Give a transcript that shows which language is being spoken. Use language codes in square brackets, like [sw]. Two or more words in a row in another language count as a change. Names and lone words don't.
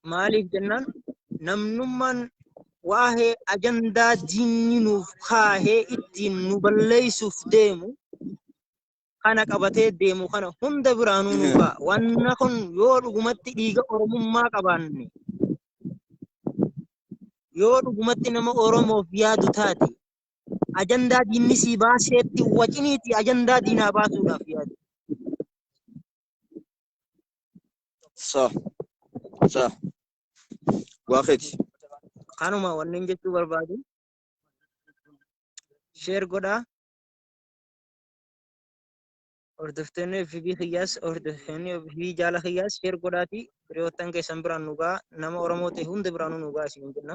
[om] maaliif jennaan namnummaan waa'ee ajandaa diinni nuuf kaahee ittiin nu balleessuuf deemu kana qabatee deemu kana hunda biraanuu nu ga'a. Wanna kun yoo dhugumatti dhiiga oromummaa qabaanne yoo dhugumatti nama Oromoof yaadu taate ajandaa diinni sii baaseetti waciniiti ajandaa diinaa baasuudhaaf yaadu. [ar] صح صح واخد [om] Kanuma wanneen jechuu barbaadu sheer godhaa hordoftoonni FB Kiyyaas hordoftoonni FB Jaala Kiyyaas sheer godhaati hiriyoottan keessan biraan nu ga'a nama Oromoo ta'e hunda biraanuu nu ga'a isin jenna.